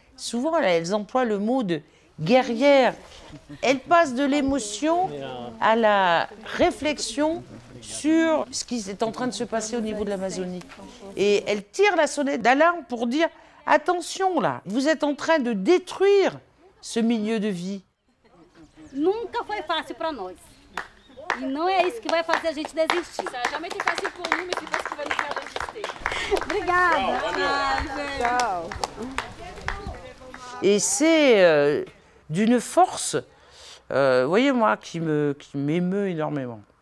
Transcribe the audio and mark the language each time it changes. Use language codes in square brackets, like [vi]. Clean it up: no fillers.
[fr] Souvent, elles emploient le mot de guerrière. Elles passent de l'émotion à la réflexion sur ce qui est en train de se passer au niveau de l'Amazonie. Et elles tirent la sonnette d'alarme pour dire « Attention là, vous êtes en train de détruire ce milieu de vie. » [pt] Nunca foi fácil para nós. E não é isso que vai fazer a gente desistir. [fr] Ça n'a jamais été facile pour nous, mais c'est pas ce qui va nous faire résister. [pt] Obrigada. [it] Ciao. [fr] Et c'est d'une force, voyez moi, qui m'émeut énormément.